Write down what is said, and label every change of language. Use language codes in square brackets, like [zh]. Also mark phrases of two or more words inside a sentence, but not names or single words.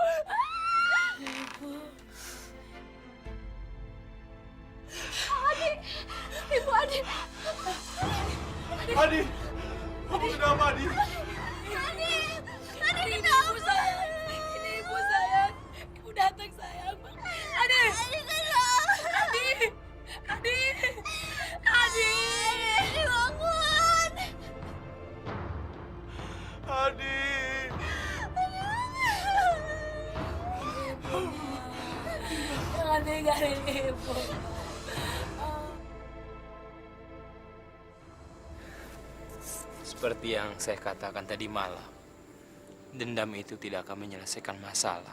[id] Adi, Ibu Adi. Adi, kamu kenapa, Adi? Adi, Ini ibu sayang. Ini ibu sayang. Ibu datang sayang. Adi. Adi. Adi. Adi. Adi, bangun. Adi. Jangan tinggalin ibu. Seperti yang saya katakan tadi malam, dendam itu tidak akan menyelesaikan masalah.